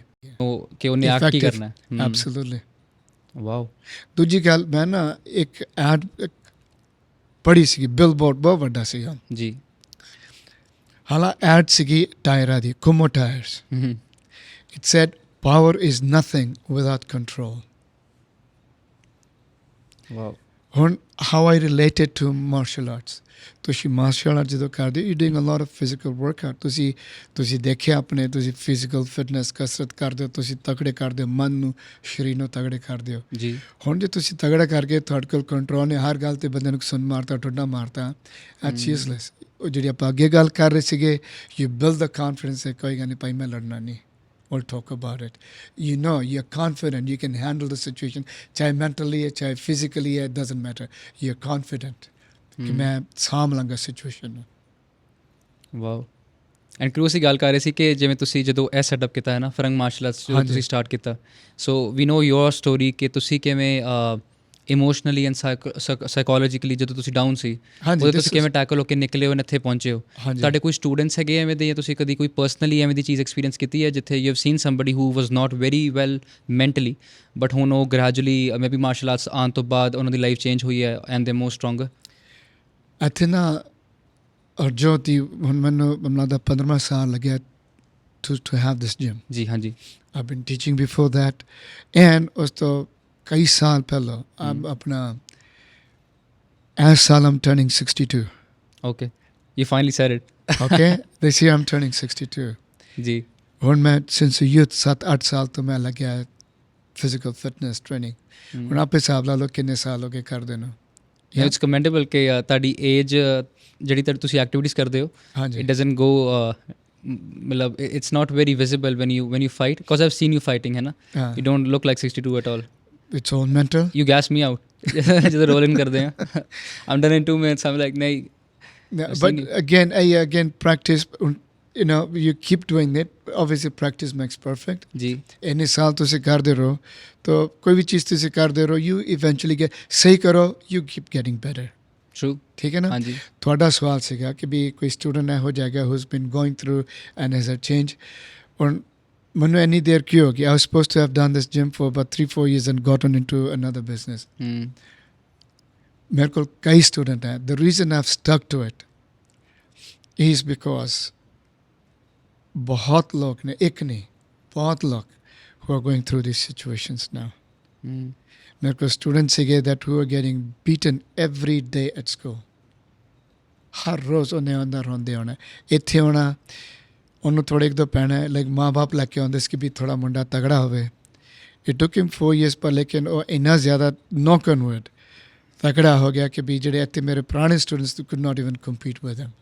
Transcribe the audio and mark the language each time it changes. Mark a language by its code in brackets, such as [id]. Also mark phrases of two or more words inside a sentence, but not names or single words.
[pa] ਕਿ ਉਹਨੇ ਐਕਟ ਕੀ ਕਰਨਾ ਹੈ ਐਬਸੋਲੂਟਲੀ ਵਾਓ ਦੂਜੀ ਗੱਲ ਮੈਂ ਨਾ ਇੱਕ ਐਡ ਪੜ੍ਹੀ ਸੀਗੀ ਬਿਲਬੋਰਡ ਬਹੁਤ ਵੱਡਾ ਸੀਗਾ ਜੀ ਹਾਲਾ ਐਡ ਸੀਗੀ ਟਾਇਰਾਂ ਦੀ ਕੁਮੋ ਟਾਇਰਸ [en] It said, power is nothing without control. Wow. ਹੁਣ how I relate it to martial arts. ਤੁਸੀਂ martial arts [pa] ਜਦੋਂ ਕਰਦੇ [en] you're doing a lot of physical workout. [pa] ਤੁਸੀਂ ਦੇਖਿਆ ਆਪਣੇ ਤੁਸੀਂ [en] physical fitness [pa] ਕਸਰਤ ਕਰਦੇ ਹੋ ਤੁਸੀਂ ਤਗੜੇ ਕਰਦੇ ਹੋ ਮਨ ਨੂੰ ਸਰੀਰ ਨੂੰ ਤਗੜੇ ਕਰਦੇ ਹੋ ਜੀ ਹੁਣ ਜੇ ਤੁਸੀਂ ਤਗੜਾ ਕਰਕੇ ਤੁਹਾਡੇ ਕੋਲ ਕੰਟਰੋਲ ਨੇ ਹਰ ਗੱਲ ਤੇ ਬੰਦੇ ਨੂੰ ਸੁਣ ਮਾਰਤਾ ਠੁੱਡਾ ਮਾਰਤਾ [en] that's useless. [pa] ਉਹ ਜਿਹੜੀ ਆਪਾਂ ਅੱਗੇ ਗੱਲ ਕਰ ਰਹੇ ਸੀਗੇ [en] you build the confidence [pa] ਕੋਈ ਗੱਲ ਨਹੀਂ ਭਾਈ ਮੈਂ ਲੜਨਾ ਨਹੀਂ [en] We'll talk about it. You know, you're confident. You can handle the situation. [hi] चाहे mentally है, चाहे physically है, [en] it doesn't matter. You're confident. [hi] कि मैं [pa] ਸਾਂਭ ਲਾਂਗਾ ਸਿਚੁਏਸ਼ਨ ਨੂੰ ਵਾਓ ਐਂਡ ਕਰੂ ਅਸੀਂ ਗੱਲ ਕਰ ਰਹੇ ਸੀ ਕਿ ਜਿਵੇਂ ਤੁਸੀਂ ਜਦੋਂ ਇਹ ਸੈਟਅਪ ਕੀਤਾ ਹੈ ਨਾ ਫਰੰਗ ਮਾਰਸ਼ਲ ਆਰਟਸ ਜਦੋਂ ਤੁਸੀਂ ਸਟਾਰਟ ਕੀਤਾ [en] so we know your story [pa] ਕਿ ਤੁਸੀਂ ਕਿਵੇਂ [en] emotionally and psychologically [pa] ਜਦੋਂ ਤੁਸੀਂ ਡਾਊਨ ਸੀ ਉਹਦੇ ਤੁਸੀਂ ਕਿਵੇਂ ਟੈਕਲ ਹੋ ਕੇ ਨਿਕਲੇ ਹੋ ਇੱਥੇ ਪਹੁੰਚੇ ਹੋ ਤੁਹਾਡੇ ਕੋਈ ਸਟੂਡੈਂਟਸ ਹੈਗੇ ਐਵੇਂ ਦੇ ਜਾਂ ਤੁਸੀਂ ਕਦੀ ਕੋਈ ਪਰਸਨਲੀ ਐਵੇਂ ਦੀ ਚੀਜ਼ ਐਕਸਪੀਰੀਅੰਸ ਕੀਤੀ ਹੈ ਜਿੱਥੇ [en] you have seen somebody who was not very well mentally but [pa] ਹੁਣ ਉਹ [en] gradually maybe martial arts [pa] ਆਉਣ ਤੋਂ ਬਾਅਦ ਉਹਨਾਂ ਦੀ [en] life change [pa] ਹੋਈ ਹੈ [en] and they more stronger [pa] ਇੱਥੇ ਨਾ ਅਰਜੋਤ ਦੀ ਹੁਣ ਮੈਨੂੰ ਲੱਗਦਾ 15ਵਾਂ ਸਾਲ ਲੱਗਿਆ [en] to have this gym. [pa] ਜੀ ਹਾਂਜੀ [en] I've been teaching before that and [pa] ਉਸ ਤੋਂ ਕਈ ਸਾਲ ਪਹਿਲਾਂ ਆਪਣਾ ਇਸ ਸਾਲ [en] I'm turning 62. Okay. You finally said it. Okay? This year I'm turning 62. [pa] ਜੀ ਹੁਣ ਮੈਂ [en] since youth [pa] 7-8 ਸਾਲ ਤੋਂ ਮੈਂ ਲੱਗਿਆ [en] physical fitness training. [pa] ਹੁਣ ਆਪੇ ਹਿਸਾਬ ਲਾ ਲਓ ਕਿੰਨੇ ਸਾਲ ਹੋ ਗਏ ਕਰਦੇ ਨੂੰ [en] it's commendable [pa] ਕਿ ਤੁਹਾਡੀ ਏਜ ਜਿਹੜੀ ਤੁਸੀਂ ਐਕਟੀਵਿਟੀਜ਼ ਕਰਦੇ ਹੋ ਹਾਂਜੀ [en] it doesn't go ਮਤਲਬ it's not very visible when you fight because I've seen you fighting [pa] ਹੈ ਨਾ [en] you don't look like 62 at all It's all mental. You gas me out [pa] ਜਦੋਂ ਰੋਲ ਇਨ ਕਰਦੇ ਆ [en] I'm done in 2 minutes I'm like ਨਹੀਂ But again practice you know you keep doing it obviously practice makes perfect [pa] ਜੀ ਇੰਨੇ ਸਾਲ ਤੁਸੀਂ ਕਰਦੇ ਰਹੋ ਤਾਂ ਕੋਈ ਵੀ ਚੀਜ਼ ਤੁਸੀਂ ਕਰਦੇ ਰਹੋ [en] you eventually get [pa] ਸਹੀ ਕਰੋ [en] you keep getting better [pa] true ਠੀਕ ਹੈ ਨਾ ਹਾਂਜੀ ਤੁਹਾਡਾ ਸਵਾਲ ਸੀਗਾ ਕਿ ਵੀ ਕੋਈ ਸਟੂਡੈਂਟ ਇਹੋ ਜਾਏਗਾ [en] who's been going through and has a change [pa] ਔਰ ਮੈਨੂੰ ਇੰਨੀ ਦੇਰ ਕੀ ਹੋ ਗਈ [en] I was supposed to have done this gym for about 3-4 years and gotten into another business [pa] ਮੇਰੇ ਕੋਲ ਕਈ ਸਟੂਡੈਂਟ ਹੈ [en] the reason I've stuck to it is because [pa] ਬਹੁਤ ਲੋਕ ਨੇ ਇੱਕ ਨਹੀਂ ਬਹੁਤ ਲੋਕ [en] who are going through these situations now [pa] ਮੇਰੇ ਕੋਲ ਸਟੂਡੈਂਟ ਸੀਗੇ [en] that who are getting beaten every day at school [pa] ਹਰ ਰੋਜ਼ ਉਹਨੇ ਅੰਦਰ ਰੋਂਦੇ ਹੋਣਾ ਇੱਥੇ ਹੋਣਾ ਉਹਨੂੰ ਥੋੜ੍ਹੇ ਇੱਕ ਦੋ ਪੈਣਾ ਲਾਈਕ ਮਾਂ ਬਾਪ ਲੈ ਕੇ ਆਉਂਦੇ ਸੀ ਕਿ ਵੀ ਥੋੜ੍ਹਾ ਮੁੰਡਾ ਤਗੜਾ ਹੋਵੇ [en] it took him 4 years [pa] ਪਰ ਲੇਕਿਨ ਉਹ ਇੰਨਾ ਜ਼ਿਆਦਾ [en] knock on wood [pa] ਤਗੜਾ ਹੋ ਗਿਆ ਕਿ ਵੀ ਜਿਹੜੇ ਇੱਥੇ ਮੇਰੇ ਪੁਰਾਣੇ ਸਟੂਡੈਂਟਸ [en] could not even compete with him